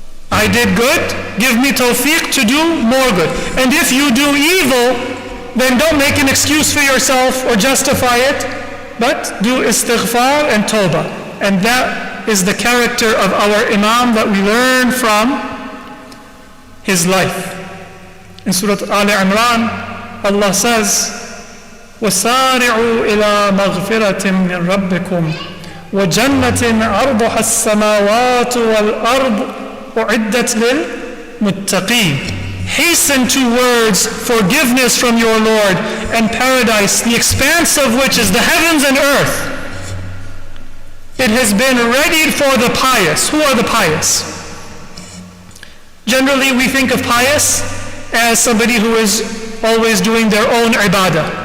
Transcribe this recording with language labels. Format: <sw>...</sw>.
<en>I did good, give me tawfiq to do more good. And if you do evil, then don't make an excuse for yourself or justify it, but do istighfar and tawbah. And that is the character of our Imam that we learn from his life. In Surah Al-Imran, Allah says,</en> <ar>وَسَارِعُوا إِلَى مَغْفِرَةٍ مِّن رَبِّكُمْ وَجَنَّةٍ عَرْضُهَا السَّمَاوَاتُ وَالْأَرْضُ أُعِدَّتْ لِلْمُتَّقِينَ.</ar> <en>Hasten towards forgiveness from your Lord and paradise, the expanse of which is the heavens and earth. It has been readied for the pious. Who are the pious? Generally, we think of pious as somebody who is always doing their own ibadah.</en>